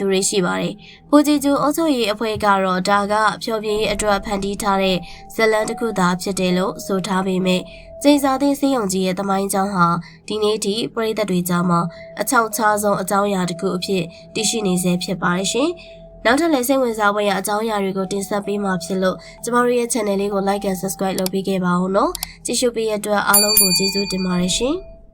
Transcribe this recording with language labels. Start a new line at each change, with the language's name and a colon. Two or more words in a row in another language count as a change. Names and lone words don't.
Burmese: တွေရှိပါတယ်။ဖူဂျီဂျူအုပ်ချုပ်ရေးအဖွဲ့ကတော့ဒါကဖျော်ဖြေရေးအတွက်ဖန်တီးထားတဲ့ဇလန်းတစ်ခုသာဖြစ်တယ်လို့ဆိုထားပေမဲ့ကျင်းစာသိဆေးရုံကြီးရဲ့သမိုင်းကြောင်းဟာဒီနေ့ထိပရိသတ်တွေကြားမှာအချောက်ချားဆုံးအကြောင်းအရာတစ်ခုအဖြစ်တည်ရှိနေဆဲဖြစ်ပါတယ်ရှင်။နောက်ထပ်လည်းစိတ်ဝင်စားဖွယ်ရာအကြောင်းအရာတွေကိုတင်ဆက်ပေးမှာဖြစ်လို့ကျမတို့ရဲ့ channel လေးကို
English: like and subscribe
Burmese: လုပ်ပေးခဲ့ပါဦးနော်။ကြည့်ရှုပေးရတဲ့အတွက်အားလုံးကိုကျေးဇူးတင်ပါတယ်ရှင်။